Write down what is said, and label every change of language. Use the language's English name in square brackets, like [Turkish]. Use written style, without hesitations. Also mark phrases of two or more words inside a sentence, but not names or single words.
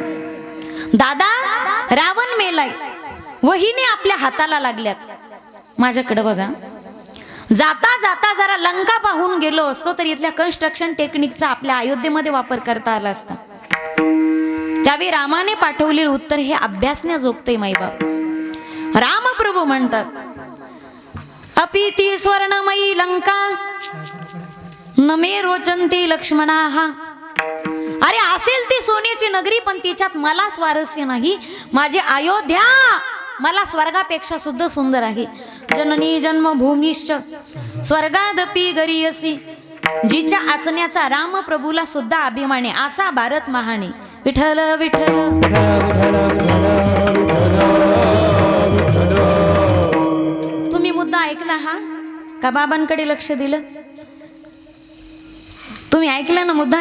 [Marathi] दादा रावण मेलाय, वहिनी आपल्या हाताला लागल्यात, माझ्याकडे बघा. जाता जाता जरा लंका पाहून गेलो असतो तर इथल्या [English] construction techniqueचा [Marathi] आपल्या अयोध्येमध्ये वापर करता आला असता. त्यावेळी रामाने पाठवलेले उत्तर हे अभ्यासण्याजोगते माईबाप. रामप्रभू म्हणतात, [Sanskrit] अपि ती स्वर्णमयी लंका न मे रोचंती लक्ष्मणाहा. [Marathi] अरे असेल ती सोन्याची नगरी पण तिच्यात मला स्वारस्य नाही. माझी अयोध्या मला स्वर्गापेक्षा सुद्धा सुंदर आहे. [Sanskrit] जननी जन्मभूमीश्च स्वर्गादपि गरीयसी. [Marathi] जिच्या असण्याचा रामप्रभूला सुद्धा अभिमान आहे, असा भारत महान आहे. विठ्ठल विठ्ठल. तुम्ही मुद्दा ऐकला हा का बाबांकडे लक्ष दिलं? तुम्ही ऐकलं ना मुद्दा.